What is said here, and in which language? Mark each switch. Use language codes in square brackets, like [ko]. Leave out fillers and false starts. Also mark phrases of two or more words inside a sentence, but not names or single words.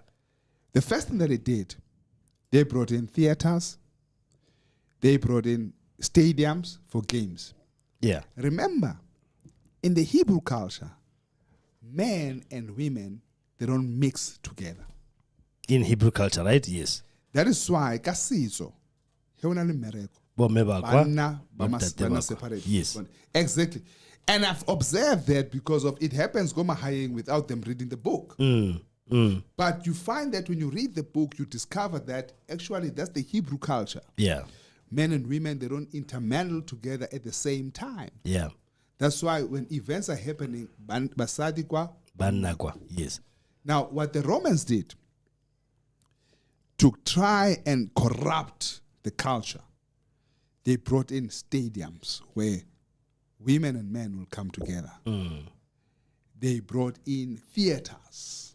[en] the first thing that they did, they brought in theaters, they brought in stadiums for games. Yeah. Remember, in the Hebrew culture, men and women, they don't mix together. In Hebrew culture, right? Yes. That is why kasizo [tn] Bomme ba kwa, Banna bontate ba kwa. [en] separate. Yes. Exactly. And I've observed that because of it happens [tn] go mahaying [en] without them reading the book. But you find that when you read the book, you discover that actually that's the Hebrew culture. Yeah. Men and women, they don't intermingle together at the same time. Yeah. That's why when events are happening, [tn] basadi kwa. Banna kwa. [en] Yes. Now, what the Romans did to try and corrupt the culture, they brought in stadiums where women and men will come together. They brought in theaters